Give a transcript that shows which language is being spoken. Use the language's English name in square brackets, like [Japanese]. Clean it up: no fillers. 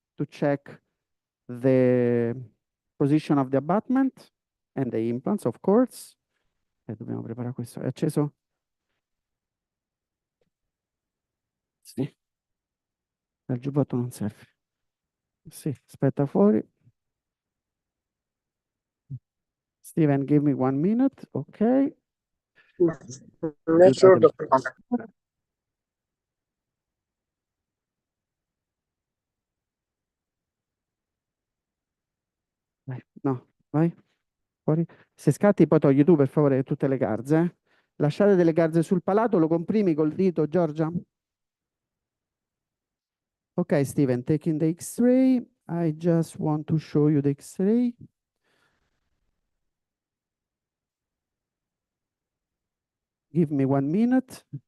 [English] to check the position of the abutment and the implants, of course. [Italian] E dobbiamo preparare questo. È acceso? Sì. Il giubbotto non serve. Sì, aspetta fuori. [English] Steven, give me 1 minute. Ok. Not sure, Dr. [Italian] Vai, no, vai. Fuori. Se scatti poi togli tu per favore tutte le garze. Lasciate delle garze sul palato, lo comprimi col dito, Giorgia. [English] Ok, Steven, taking the X-ray. I just want to show you the X-ray. Give me 1 minute.